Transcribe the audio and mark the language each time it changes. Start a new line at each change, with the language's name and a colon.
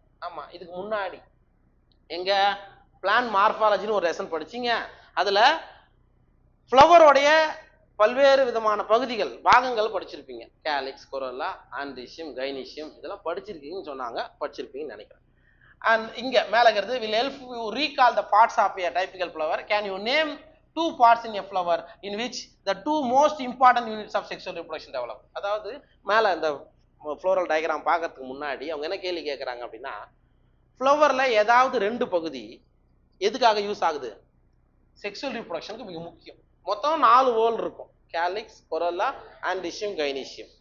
Tamil: ஆமா, இதுக்கு முன்னாடி எங்க பிளான்ட் மார்பாலஜின்னு ஒரு லெசன் படிச்சீங்க. அதுல ஃப்ளவரோடைய பல்வேறு விதமான பகுதிகள் பாகங்கள் படிச்சிருப்பீங்க. கேலிக்ஸ், கொரோலா, ஆண்ட்ரீசியம், கைனீசியம் இதெல்லாம் படிச்சிருக்கீங்கன்னு சொன்னாங்க, படிச்சிருப்பீங்கன்னு நினைக்கிறேன்.
English: And
Tamil: இங்க மேல இருக்கிறது
English: will help you recall the parts of a typical flower. Can you name two parts in a flower in which the two most important units of sexual reproduction develop?
Tamil: அதாவது மேல இந்த floral diagram பார்க்கிறதுக்கு முன்னாடி அவங்க என்ன கேள்வி கேட்கறாங்க அப்படின்னா, ஃப்ளவர்ல ஏதாவது ரெண்டு பகுதி எதுக்காக யூஸ் ஆகுது? செக்ஷுவல் ரீப்ரொடக்ஷனுக்கு மிக முக்கியம். மொத்தம் 4 வோல் இருக்கும். Calyx, corolla, ஆண்ட்ரீசியம், gynoecium.